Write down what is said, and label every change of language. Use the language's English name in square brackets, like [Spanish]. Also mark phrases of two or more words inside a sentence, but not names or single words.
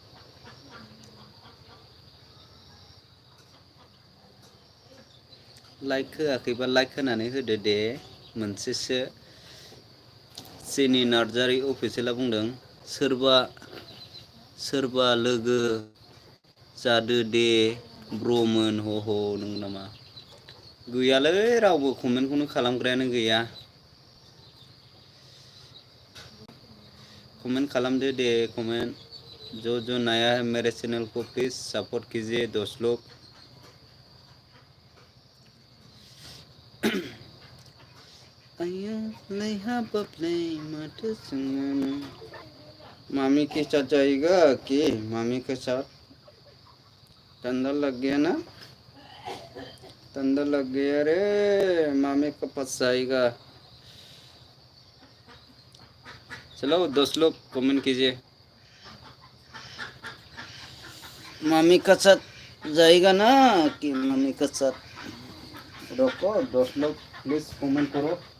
[Bodo] लाइक होआखैबा लाइक होनानै होदो दे मोनसेसो सेनि नार्जारी अफिसियेला बुंदों सोरबा लोगो जादो दे ब्रमोन ह नंगौ नामा गैयालै रावबो कमेन्टखौनो खालामग्रायानो गैया कमेंट खालामदो दे [Hindi] कमेंट जो नया है मेरे चैनल को प्लीज सपोर्ट कीजिए दोस्त लोग [Bodo] आयो नैहा बबले माथो जोङो [Hindi] मामी के साथ जाएगा कि मामी के साथ ठंडा लग गया ना ठंडा लग गया रे मामी के पास जाएगा चलो दोस्त लोग कमेंट कीजिए मामी के साथ जाएगा ना कि मामी के साथ रोको दोस्त लोग प्लीज कमेंट करो